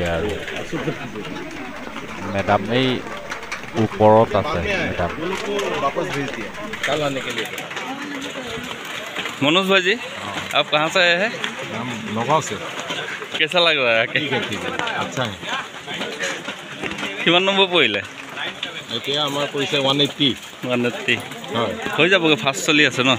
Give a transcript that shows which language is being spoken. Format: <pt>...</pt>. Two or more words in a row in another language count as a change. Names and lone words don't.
<as>আৰু মেডাম এই ওপৰত আছে। মেডাম</as> <hi>मनोज भाई जी, आप कहाँ से आए हैं? हम नगाँव से। कैसा लग रहा है? ठीक है, अच्छा है। किमान नम्बर पड़े?</hi> <as>এতিয়া আমাৰ পৰিছে 180। 180 হয়, হৈ যাবগৈ, ফাৰ্ষ্ট চলি আছে ন?</as>